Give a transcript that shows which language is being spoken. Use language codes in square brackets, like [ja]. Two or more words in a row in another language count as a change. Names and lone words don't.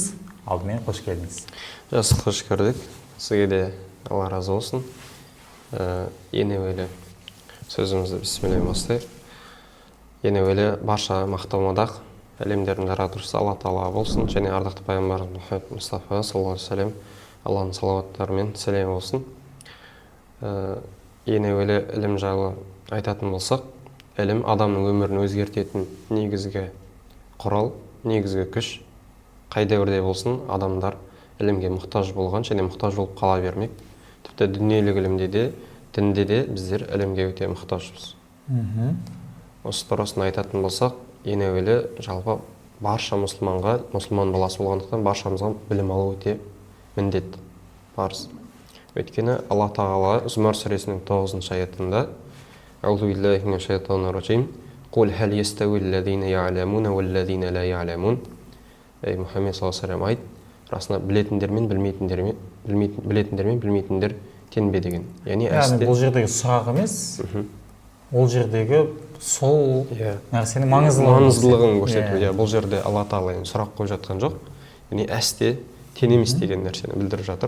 [kk] Алдымен қош келдіңіз. Жақсы, қош көрдік. Сізге де Алла разы болсын. Ең әуелі сөзімізді бисмилля бастайық. Ең әуелі барша мақтау мадақ әлемдердің жаратушысы Алла тағала болсын, және ардақты пайғамбарымыз Мұхаммед Мұстафа [ar] صلى الله عليه وسلم, [kk] Алланың салауаттары мен сәлемі болсын. Ең әуелі ілім жайлы айтатын болсақ, ілім адамның өмірін өзгертетін негізгі құрал, негізгі күш. Қай дәуірде болсын, адамдар ілімге мұқтаж болған және мұқтаж болып қала бермек. Тіпті дүниелік ілімде де, дінде де біздер ілімге өте мұқтажбыз. Осы тұрасын айтатын болсақ, ең әуелі жалпы барша мұсылман баласы болғандықтан баршамызға білім алу өте міндет, парыз. Өйткені Алла тағала Зұмар сүресінің 9-шы аятында [ar] أعوذ بالله من الشيطان الرجيم قل هل يستوي الذين يعلمون والذين لا يعلمون. [kk] Ей Мұхаммед [ar] صلى الله عليه وسلم, [kk] айт, расында білетіндер мен білмейтіндер тең бе деген. Яғни бұл жердегі сұрақ емес, ол жердегі сол нәрсенің маңыздылығын көрсету. Бұл жерде Алла тағала сұрақ қойып жатқан жоқ. Яғни әсте тең емес деген нәрсені білдіріп жатыр.